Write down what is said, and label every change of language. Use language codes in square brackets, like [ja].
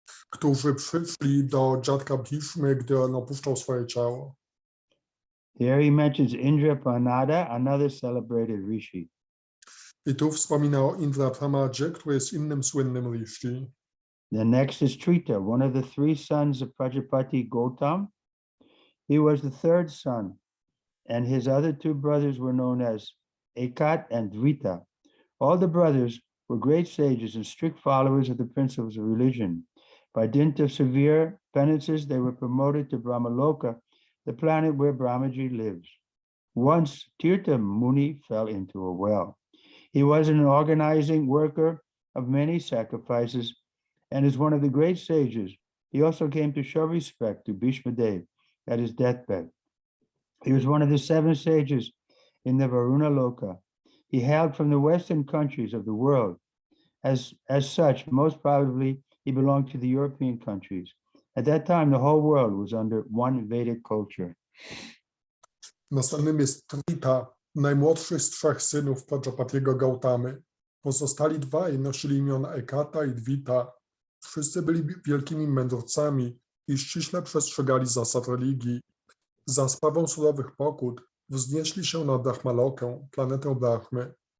[pl] którzy przyszli do dziadka Bhishmy, gdy on opuszczał swoje ciało. [en] Here he mentions Indrapanada, another celebrated rishi. [pl] I tu wspomina o Indrapramadzie, który jest innym słynnym rishi. [en] The next is Trita, one of the 3 sons of Prajapati Gautam. He was the 3rd son, and his other 2 brothers were known as Ekat and Dvita. All the brothers were great sages and strict followers of the principles of religion. By dint of severe penances, they were promoted to Brahmaloka, the planet where Brahmaji lives. Once Tirtha Muni fell into a well. He was an organizing worker of many sacrifices and is one of the great sages. He also came to show respect to Bhishma Dev at his deathbed. He was one of the 7 sages in the Varuna Loka. He hailed from the western countries of the world. As such, most probably, he belonged to the European countries. At that time, the whole world was under one Vedic culture. [pl] Następnym jest Trita, najmłodszy z 3 synów Prajapatiego Gautamy. Pozostali 2 nosili imiona Ekata i Dwita. Wszyscy byli wielkimi mędrcami i ściśle przestrzegali zasad religii. Za sprawą surowych pokut wznieśli się na Brahmalokę, planetę Brahmy.